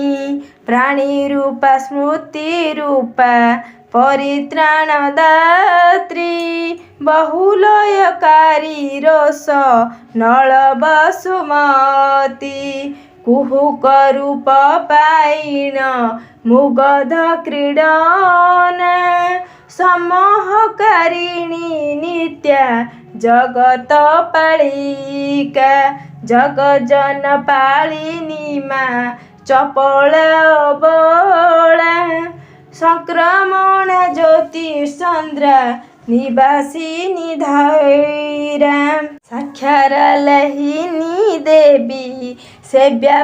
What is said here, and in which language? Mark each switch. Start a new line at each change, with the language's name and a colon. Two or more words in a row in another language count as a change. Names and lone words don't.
Odia: ପ୍ରାଣୀ ରୂପା ସ୍ମୃତି ରୂପା ପରିତ୍ରାଣ ଦାତ୍ରୀ। ବହୁଲୟକାରୀ ରୋଷ ନଳ ବସୁମତୀ। କୁହୁକ ରୂପ ପାଇଣ ମୁଗଧ କ୍ରୀଡ଼ନା।
Sanskrit: समोहकारिणी नित्या जगतपालिका जगजनपालिनी मा चपला अबला संक्रमण ज्योतिषचन्द्रा निवासिनी धैरा साक्षरलहिनी देवी सेव्या